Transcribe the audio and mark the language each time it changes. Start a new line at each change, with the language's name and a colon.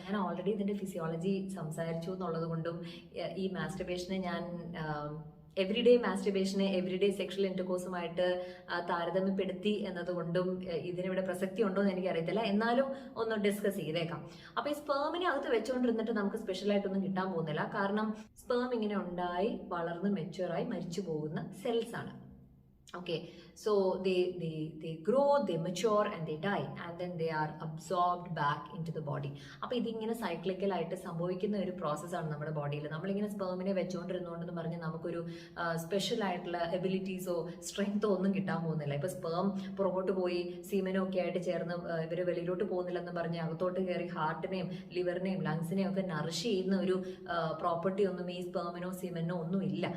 Malayalam: ഞാൻ ഓൾറെഡി ഇതിന്റെ ഫിസിയോളജി സംസാരിച്ചു എന്നുള്ളത് കൊണ്ടും ഈ മാസ്റ്റുബേഷനെ ഞാൻ എവറിഡേ മാസ്റ്റുബേഷനെ എവറിഡേ സെക്ഷൽ ഇന്റർകോഴ്സുമായിട്ട് താരതമ്യപ്പെടുത്തി എന്നതുകൊണ്ടും ഇതിനിവിടെ പ്രസക്തി ഉണ്ടോ എന്ന് എനിക്കറിയത്തില്ല. എന്നാലും ഒന്ന് ഡിസ്കസ് ചെയ്തേക്കാം. അപ്പൊ ഈ സ്പേമിനെ അകത്ത് വെച്ചുകൊണ്ടിരുന്നിട്ട് നമുക്ക് സ്പെഷ്യലായിട്ടൊന്നും കിട്ടാൻ പോകുന്നില്ല. കാരണം സ്പേം ഇങ്ങനെ ഉണ്ടായി വളർന്ന് മെച്യൂറായി മരിച്ചു പോകുന്ന സെൽസ് ആണ്.
English: Okay, so they grow, they mature and they die, and then they are absorbed back into the body.
Malayalam: അപ്പോൾ ഇതിങ്ങനെ സൈക്ലിക്കലായിട്ട് സംഭവിക്കുന്ന ഒരു പ്രോസസ്സാണ് നമ്മുടെ ബോഡിയിൽ. നമ്മളിങ്ങനെ സ്പേമിനെ വെച്ചുകൊണ്ടിരുന്നുകൊണ്ടെന്ന് പറഞ്ഞ് നമുക്കൊരു സ്പെഷ്യൽ ആയിട്ടുള്ള എബിലിറ്റീസോ സ്ട്രെങ്തോ ഒന്നും കിട്ടാൻ പോകുന്നില്ല. ഇപ്പോൾ സ്പേം പുറകോട്ട് പോയി സീമനും ഒക്കെ ആയിട്ട് ചേർന്ന് ഇവർ വെളിയിലോട്ട് പോകുന്നില്ലെന്ന് പറഞ്ഞ് അകത്തോട്ട് കയറി ഹാർട്ടിനെയും ലിവറിനെയും ലങ്സിനെയും ഒക്കെ നറിഷ് ചെയ്യുന്ന ഒരു പ്രോപ്പർട്ടി ഒന്നും ഈ സ്പേമിനോ സീമനോ ഒന്നും ഇല്ല.